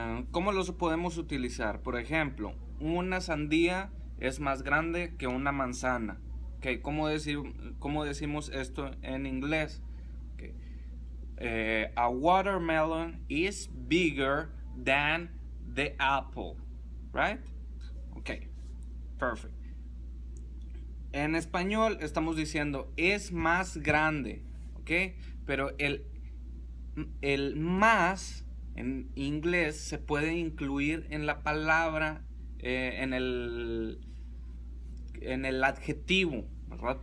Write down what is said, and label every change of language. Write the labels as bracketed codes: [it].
[es] ¿Cómo los podemos utilizar? Por ejemplo, una sandía es más grande que una manzana. Okay, ¿cómo decimos esto en inglés? Okay. [en] A watermelon is bigger than the apple, right? Okay, perfect. [es] En español estamos diciendo es más grande, ¿ok? Pero el más en inglés se puede incluir en la palabra, en el adjetivo, ¿verdad?